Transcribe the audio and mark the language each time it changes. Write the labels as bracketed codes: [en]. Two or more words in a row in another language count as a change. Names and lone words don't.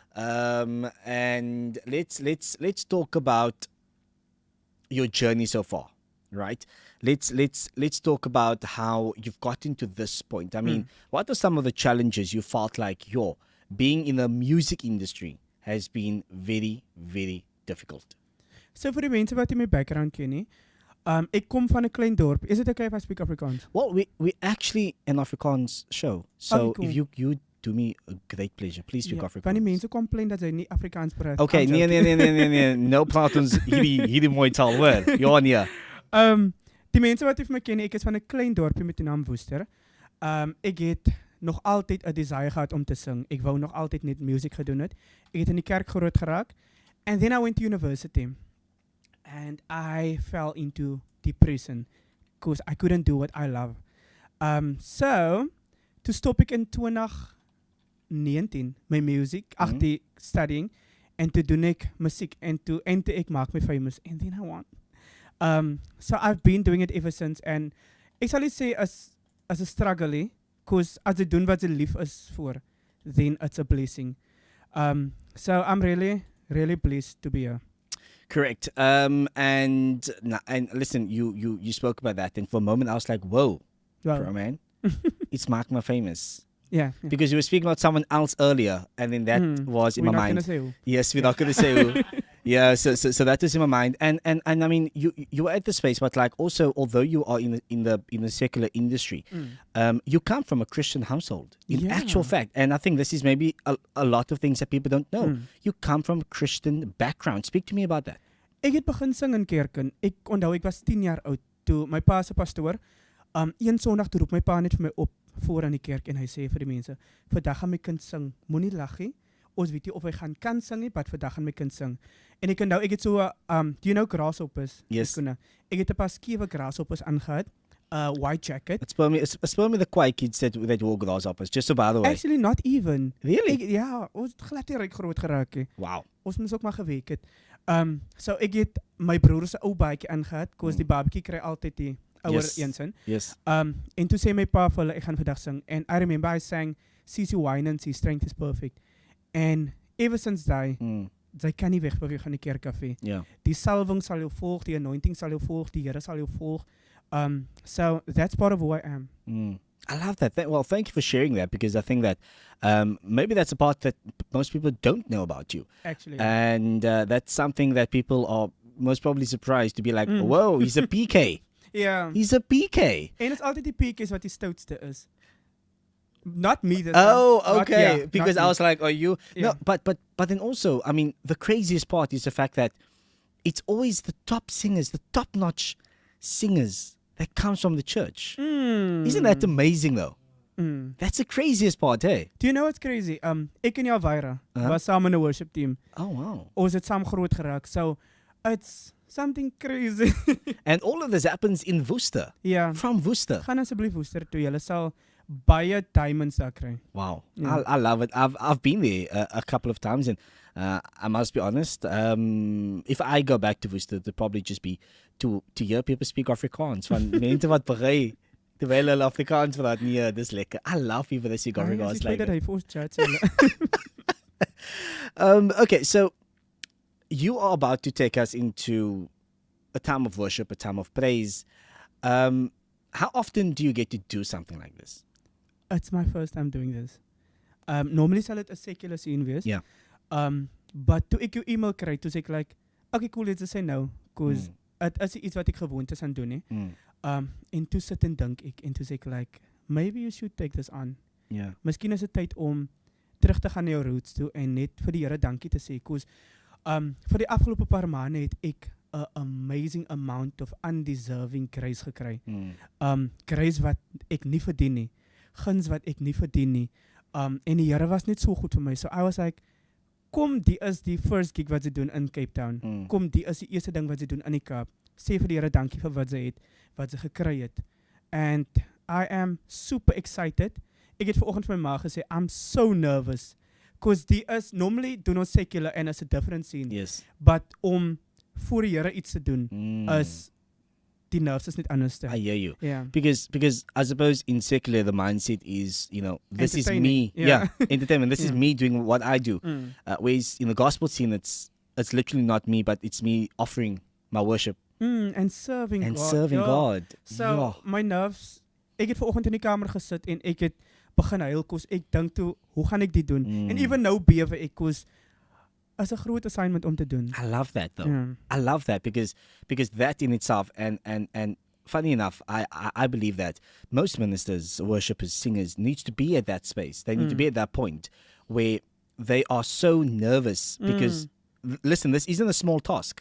[en] And let's talk about your journey so far, right? Let's talk about how you've gotten to this point. I mean, what are some of the challenges you felt like being in the music industry has been very, very difficult? [af] So vir die mense wat my background ken nie, ek kom van 'n klein dorp. [en] Is it okay if I speak Afrikaans? Well, we actually an Afrikaans show. So cool. if you do me a great pleasure, please speak Afrikaans. [af] Van die mense complain dat sy nie Afrikaans praat. Okay, nee. No praat ons hierdie mooi taal, hoor. Ja, nee. Die mense wat vir my ken, ek is van 'n klein dorpie met die naam Woester. Ek het nog altyd 'n desire gehad om te sing. Ek wou nog altyd net music gedoen het. Ek het in die kerk groot geraak. [en] And then I went to university. And I fell into depression because I couldn't do what I love. So, [af] toe stop ek in 2019 my music, die studying, en toe doen ek musiek, en toe ek maak my famous, [en] and then I won. So I've been doing it ever since, and [af] ek sal nie sê as 'n struggle, because as jy doen wat jy lief is voor, [en] then it's a blessing. So I'm really, really blessed to be here. Correct. And listen, you spoke about that, and for a moment I was like, whoa, bro, man, it's Mark my famous. Yeah. Because you were speaking about someone else earlier, and then that was in my mind. We're not going to say who. Yes, we're not going to say who. Yeah, so that was in my mind, and I mean, you were at the space, but like also, although you are in the secular industry, you come from a Christian household, in actual fact, and I think this is maybe a lot of things that people don't know. You come from a Christian background. Speak to me about that. [af] Ek het begin sing in kerken. Ek onthou ek was 10 jaar oud toe my pa se pastoor een Sondag toe roep my pa net vir my op voor aan die kerk en hy sê vir die mense, vandag gaan my kind sing, moenie lag nie. Ons weet nie of hy gaan kan sing nie, maar vandag gaan my kind sing. En ek onthou, ek het so, [en] do you know grasshoppers? Yes. [af] Ek het 'n paar skewe grasshoppers aangehad, [en] white jacket. Speel me the quiet kids that wore grasshoppers, just so by the way. Actually, not even. Really? [af] Ja, ons het glad nie reg groot geraak nie. [en] Wow. [af] Ons moes ook maar geweek het. So ek het my broer se ou baadjie aangehad, cause die babatjie kry altyd die ouer een sin. [en] Yes. [af] En toe sê my pa vir hulle, ek gaan vandag sing. [en] And I remember I sang, CC Winans, Strength is Perfect. And ever since [af] daai, jy kan nie wegbeweeg van die kerk af nie. [en] Yeah. [af] Die salwing sal jou volg, die anointing sal jou volg, die Here sal jou volg. [en] So that's part of who I am. I love that. Well, thank you for sharing that, because I think that maybe that's a part that most people don't know about you. Actually. And that's something that people are most probably surprised to be like, whoa, he's a PK. Ja. He's a PK. [af] En dit is altyd die PK's wat die stoutste is. [en] Not me. This Oh, time. Not- okay. yeah, Because not I me. was like, are you? Yeah. No, but then also, I mean, the craziest part is the fact that it's always the top singers, the top-notch singers that comes from the church. Isn't that amazing, though? That's the craziest part, hey? Do you know what's crazy? [af] Ek en Javira was saam in 'n worship team. [en] Oh, wow. [af] Ons het saam groot geraak. [en] So it's something crazy. And all of this happens in Worcester, Ja. from Worcester. [af] Gaan asseblief Worcester toe. Julle sal baie diamonds daar kry. [en] Wow, Yeah. I love it. I've been there a couple of times, and I must be honest. If I go back to Worcester, it'll probably just be to hear people speak Afrikaans. [af] Van mense wat berei terwyl hulle Afrikaans praat. Nee, dis lekker. [en] I love people that speak Afrikaans like that. that. [af] Hy vir ons chat. [en] Okay, so you are about to take us into a time of worship, a time of praise. How often do you get to do something like this? It's my first time doing this. [af] Normally sal dit 'n [en] secular scene [af] wees. [en] Yeah. [af] But toe ek jou e-mail kry, toe sê ek [en] like, okay, cool, let's just say no, [af] cause dit is iets wat ek gewoond is aan doen nie. En toe sit en dink ek, en toe sê ek like, [en] maybe you should take this on. Yeah. [af] Miskien is dit tyd om terug te gaan na jou roots toe en net vir die Here dankie te sê, cause vir die afgelope paar maande het ek 'n [en] amazing amount of undeserving grace [af] gekry. Grace wat ek nie verdien nie. Guns wat ek nie verdien nie. En die Here was net so goed vir my. [en] So I was like, [af] kom, die is die [en] first gig [af] wat sy doen in Cape Town. Kom, die is die eerste ding wat sy doen in die Kaap. Sê vir die Here dankie vir wat sy het, wat sy gekry het. [en] And I am super excited. [af] Ek het vanoggend vir my ma gesê, [en] I'm so nervous. Because [af] die is, normally doen ons secular [en] and it's a different scene. Yes. [af] But om voor die Here iets te doen, is die nerves is net anders. [en] I hear you. Yeah. Because I suppose in secular the mindset is, this is me. Entertaining, yeah. Entertainment. This is Yeah. me doing what I do. Whereas in the gospel scene it's literally not me, but it's me offering my worship And serving and God. serving Ja. God. So my nerves, [af] ek het vanoggend in die kamer gesit en ek het begin huil, kos ek dink toe, hoe gaan ek dit doen? En even nou bewe ek, kos as 'n groot assignment om te doen. [en] I love that though. Yeah. I love that because that in itself and funny enough, I believe that most ministers, worshippers, singers needs to be at that space. They need to be at that point where they are so nervous because listen, this isn't a small task.